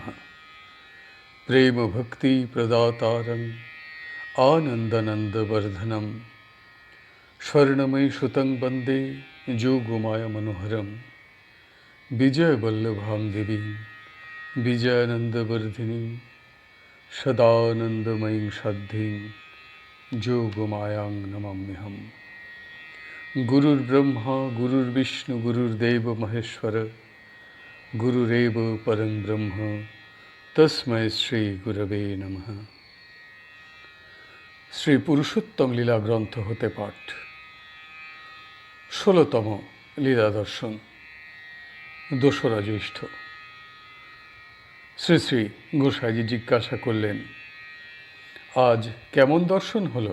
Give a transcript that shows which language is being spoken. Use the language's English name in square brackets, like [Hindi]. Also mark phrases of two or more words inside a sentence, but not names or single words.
[Sanskrit] प्रेम भक्ति प्रदातारं आनंदनंदवर्धनम स्वर्णमयी सुतं वंदे जोगमाया मनोहरम विजय वल्लभां देवीं विजयानंदवर्धिनीं सदानंदमयीं शाद्धिं जोगमायां नमाम्यहम्। गुरुर्ब्रह्मा गुरुर्विष्णु गुरुर्देव महेश्वर गुरुरेव परं ब्रह्म तस्मै श्री गुरवे नमः। [Bangla] শ্রী পুরুষোত্তম লীলা গ্রন্থ হতে পাঠ। ১৬তম লীলা দর্শন, ২রা জ্যৈষ্ঠ। শ্রী শ্রী গোসাইজি জিজ্ঞাসা করলেন, আজ কেমন দর্শন হলো?